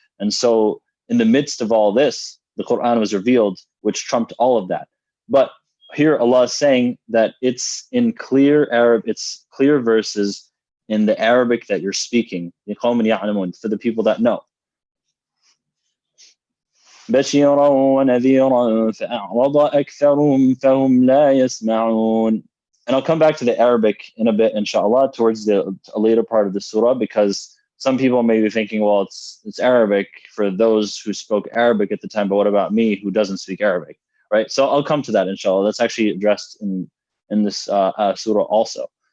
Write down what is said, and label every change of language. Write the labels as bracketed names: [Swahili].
[English] And so in the midst of all this, the Quran was revealed, which trumped all of that. But here Allah is saying that it's in clear Arab, it's clear verses in the Arabic that you're speaking, for the people that know. [Arabic] بشيرا ونذيرا فأعرض أكثرهم فهم لا يسمعون. [English] And I'll come back to the Arabic in a bit, inshallah, towards a later part of the surah, because some people may be thinking, well, it's Arabic for those who spoke Arabic at the time, but what about me who doesn't speak Arabic, right? So I'll come to that, inshallah. That's actually addressed in this surah also.